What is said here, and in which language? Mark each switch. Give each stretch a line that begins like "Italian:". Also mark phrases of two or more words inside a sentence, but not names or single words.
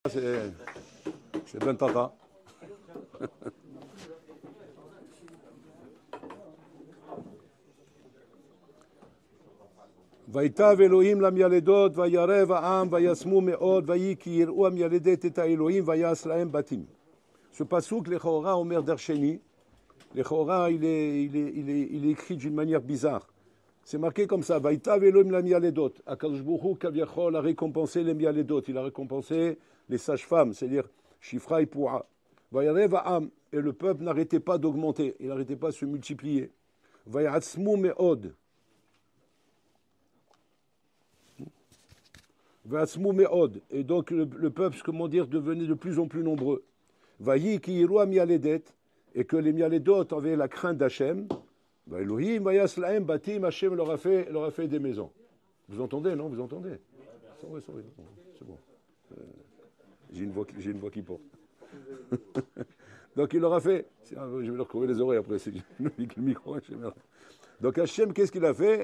French: C'est Ben Tata.
Hebrew: ויטב אלוהים למילדות, וירב העם, וישמו מאוד, ויהי כי יראו המילדת את האלוהים, ויעש להם בתים.
French: Ce passouk,
Hebrew: לכאורה, אומר דרשני, לכאורה,
French: il est écrit d'une manière bizarre. C'est marqué comme ça,
Hebrew: ויטב אלוהים למילדות. הקדוש ברוך הוא כביכול
French: a récompensé les מילדות, il a récompensé les sages-femmes, c'est-à-dire Shifra et Poua.
Hebrew: וירב העם,
French: et le peuple n'arrêtait pas d'augmenter, il n'arrêtait pas de se multiplier.
Hebrew: ויעצמו מאוד.
French: Et donc le peuple, comment dire, devenait de plus en plus nombreux.
Hebrew: ויהי כי יראו המילדת,
French: et que les mialedot avaient la crainte d'Hachem.
Hebrew: אלוהים ויעש להם בתים,
French: Hachem leur a fait des maisons. Vous entendez, non? Vous entendez? C'est bon. J'ai une voix qui porte. Donc il leur a fait. Je vais leur courir les oreilles après. C'est le micro. Donc Hachem, qu'est-ce qu'il a fait?